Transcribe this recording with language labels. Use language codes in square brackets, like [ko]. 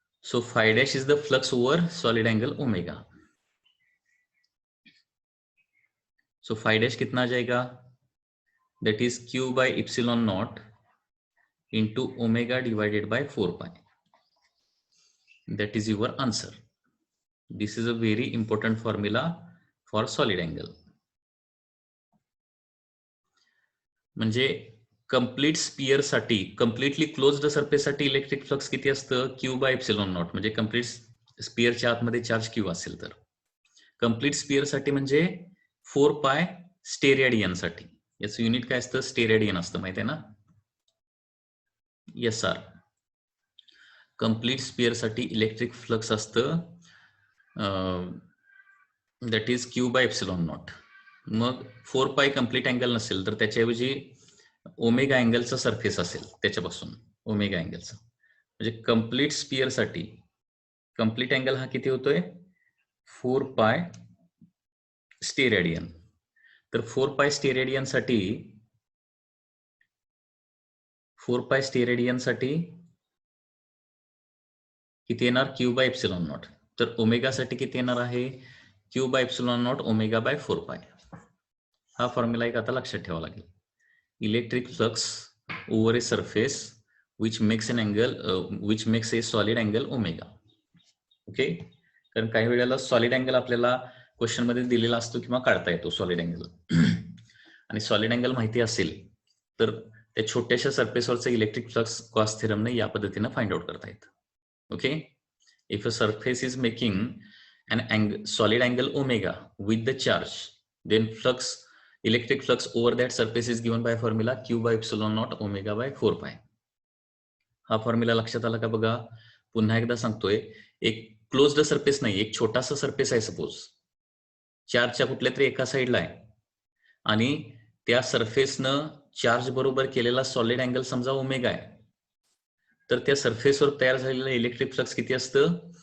[en] So 5 dash is the flux over solid angle omega. So 5 dash [hi] कितना आ जाएगा? [en] That is Q by epsilon not into omega divided by 4 pi. That is your answer. This is a very important formula for solid angle. [mr] म्हणजे complete sphere साठी, completely closed surface साठी electric flux किती असतं? Q by epsilon not, म्हणजे complete स्पियरच्या आतमध्ये charge Q असेल तर। Complete sphere साठी म्हणजे 4 पाय स्टेरेडियन साठी, याचं युनिट काय असतं? स्टेरेडियन असतं, माहिती आहे ना? S R. कंप्लीट स्पियर साठी इलेक्ट्रिक फ्लक्स असतं that is Q by epsilon not. मग 4 पाय कंप्लीट अँगल नसेल तर त्याच्याऐवजी ओमेगा अँगलचा सरफेस असेल त्याच्यापासून, ओमेगा अँगलचा, म्हणजे कंप्लीट स्पियर साठी कंप्लीट अँगल हा किती होतोय? 4 पाय स्टेरेडियन। तर 4 पाय स्टेरेडियन साठी, 4 पाय स्टेरेडियन साठी किती येणार? Q by epsilon not. तर ओमेगा साठी किती येणार आहे? [en] Q by epsilon naught omega by 4 pi. [mr] हा फॉर्म्युला एक आता लक्षात ठेवावा लागेल। [en] Electric flux over a surface which makes an angle which makes a solid angle omega. [mr] Okay, कारण काही वेळेला सॉलिड अँगल आपल्याला क्वेश्चन मध्ये दिलेला असतो किंवा काढता येतो सॉलिड अँगल. आणि सॉलिड अँगल माहिती असेल तर त्या छोट्याशा सरफेसवरचं इलेक्ट्रिक फ्लक्स गॉस थिअरमने या पद्धतीने फाइंड आउट करता येतं. [en] Okay, if a surface is making an solid angle omega with the charge, then electric flux over that surface is given by formula q by epsilon naught omega by 4 pi. [mr] हा formula लक्षात आला का बघा? पुन्हा एकदा सांगतोय, एक closed surface नाही, एक छोटासा सरफेस आहे सपोज, चार्जच्या कुठल्या तरी एका साईडला आहे आणि त्या सरफेसनं चार्ज बरोबर केलेला सॉलिड अँगल समजा ओमेगा आहे, तर त्या सरफेसवर तयार झालेलं इलेक्ट्रिक फ्लक्स किती असतं?